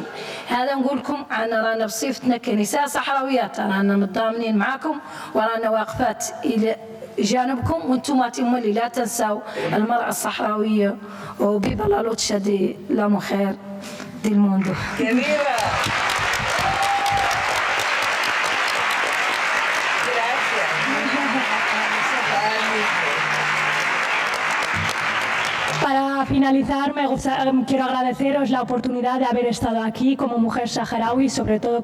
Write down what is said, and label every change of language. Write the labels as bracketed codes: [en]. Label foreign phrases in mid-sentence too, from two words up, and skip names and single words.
[ar] هذا نقول لكم رانا بصفتنا كنساء صحراويات رانا متضامنين معكم، ورانا واقفات إلى جانبكم، وانتم اللي لا تنسوا المرأة الصحراوية. [es] Y viva la lucha de la mujer del mundo. Para finalizar, quiero agradeceros la oportunidad de haber estado aquí como mujer saharaui, sobre todo,